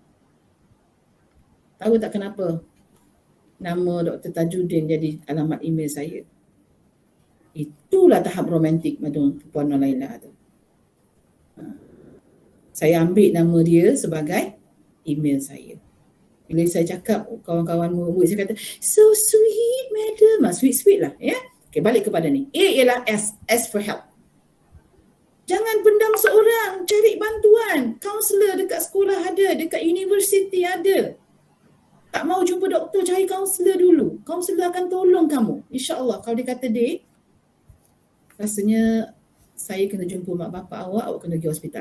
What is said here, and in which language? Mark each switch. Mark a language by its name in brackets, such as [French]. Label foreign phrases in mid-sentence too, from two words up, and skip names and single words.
[Malay] Tahu tak kenapa nama Dr. Tajudin jadi alamat email saya? Itulah tahap romantik Madam Puan Noella tu. Saya ambil nama dia sebagai email saya. Bila saya cakap, kawan-kawan murid saya kata, [English] so sweet madam. [Malay] Sweet-sweet lah ya. Okay, balik kepada ni. A ialah [English] S for help. [Malay] Jangan pendam seorang, cari bantuan. Kaunselor dekat sekolah ada, dekat universiti ada. Tak mau jumpa doktor, cari kaunselor dulu. Kaunselor akan tolong kamu. InsyaAllah kalau dia kata date, rasanya saya kena jumpa mak bapak awak kena pergi hospital.